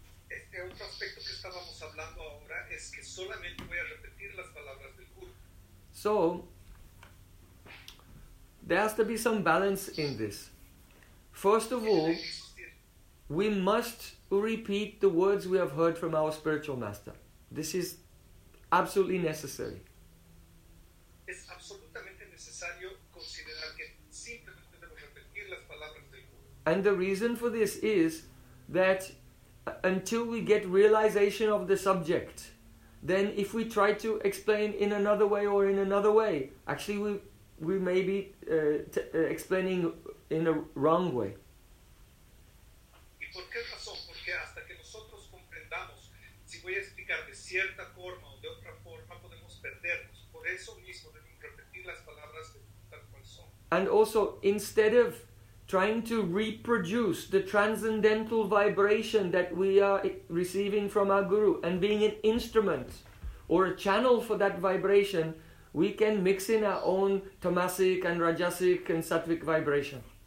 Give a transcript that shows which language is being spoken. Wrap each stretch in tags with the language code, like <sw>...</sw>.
<es>Este otro aspecto que estábamos hablando ahora es que solamente voy a repetir las palabras del Guru.</es> <en>So, there has to be some balance in this. First of all, we must repeat the words we have heard from our spiritual master. This is absolutely necessary.</en> <es>Es absolutamente necesario considerar que simplemente debemos repetir las palabras del Guru.</es> <en>And the reason for this is that until we get realization of the subject, then if we try to explain in another way or in another way, actually we may be explaining in a wrong way.</en> <es>¿Y por qué razón? Porque hasta que nosotros comprendamos, si voy a explicar de cierta forma o de otra forma, podemos perdernos. Por eso mismo debemos repetir las palabras tal cual son.</es> <en>And also, instead of trying to reproduce the transcendental vibration that we are receiving from our Guru and being an instrument or a channel for that vibration, we can mix in our own tamasic and rajasic and sattvic vibration.</en>